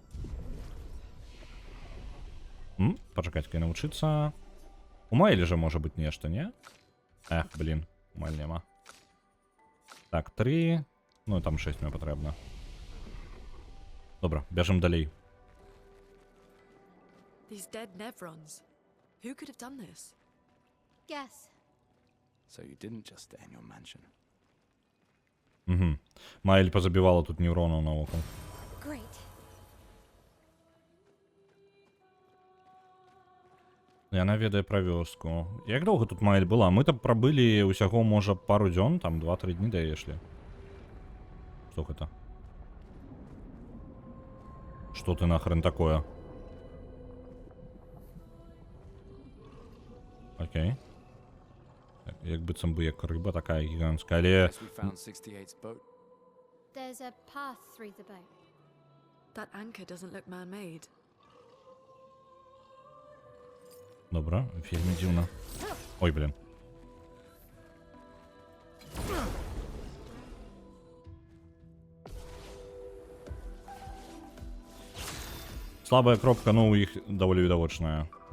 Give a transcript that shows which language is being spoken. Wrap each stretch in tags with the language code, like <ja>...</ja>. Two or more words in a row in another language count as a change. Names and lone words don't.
<be>Пачакайце, калі навучыцца. У Майлі жа можа быць нешта, не? Эх, блин, у Майлі няма. Так, 3. Ну, там 6 мне патрэбна. Добра, бяжым далей.</be> <en>These dead Nevrons. Who could have done this? Guess. So you didn't just stay in your mansion.</en> <be>Майль позабівала тут нейронаў навокал.</be> <en>Great.</en> <be>Яна ведае пра вёску. Як доўга тут Майль была? Мы там прабылі ўсяго, можа, пару дзён, там 2-3 дні даешлі. Што гэта?</be> <ru>Что ты нахрен такое? Окей.</ru> <be>Як быццам бы як рыба такая гігантская, але...</be> <en>Yes, we found 68's boat. There's a path through the boat. That anchor doesn't look man-made.</en> <be>Добра, вельмі дзіўна. Ой, блин. Слабая кропка, ну, у іх даволі відавочная.</be>